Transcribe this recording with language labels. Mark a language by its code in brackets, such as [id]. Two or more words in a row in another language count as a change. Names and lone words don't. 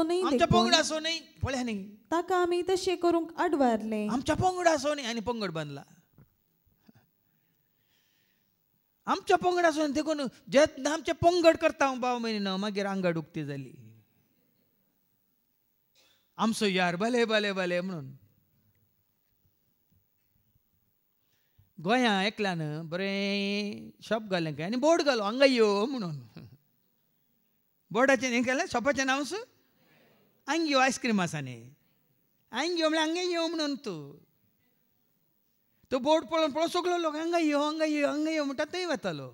[kok] न्ही पळया न्ही ताका आमी तशें करूंक आडवारले. आमच्या पंगडाचो न्ही आनी पंगड बांदला आमच्या पंगडाचो देखून जेन्ना आमचे पंगड करता हांव भाव म्हयनो मागीर आंगड उक्ती जाली आमचो यार भले भले भले म्हणून. गोंया एकल्यान बरें शॉप घालें काय आनी बोर्ड घालो हांगा यो म्हणून. बोर्डाचें हें केलें शॉपाचें नांवच हांगा यो आयस्क्रीम आसा न्ही हांगा यो म्हळ्यार हांगा यो म्हणून तो बोर्ड पळोवन पळोवन सगळो लोक हांगा यो हांगा यो हांगा यो म्हणटा थंय वतालो.